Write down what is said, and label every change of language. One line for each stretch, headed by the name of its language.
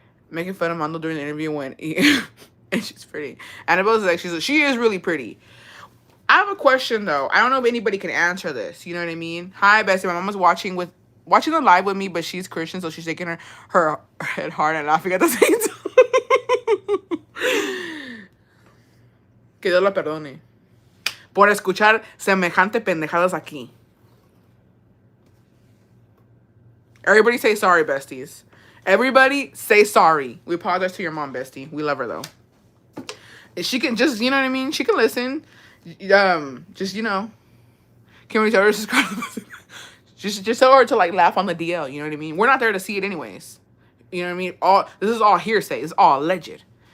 English: Making fun of Mando during the interview when and she's pretty. Annabelle's like, she is really pretty. I have a question though. I don't know if anybody can answer this. You know what I mean? Hi, Bessie. My mom was watching the live with me, but she's Christian, so she's shaking her head hard and laughing at the same time.
Spanish: Que Dios la perdone por escuchar semejante pendejadas aquí.
English: Everybody say sorry, besties. Everybody say sorry. We apologize to your mom, bestie. We love her though. If she can just, you know what I mean? She can listen. Just, you know. Can we tell her to subscribe? just tell her to like laugh on the DL, you know what I mean? We're not there to see it anyways. You know what I mean? This is all hearsay. It's all alleged.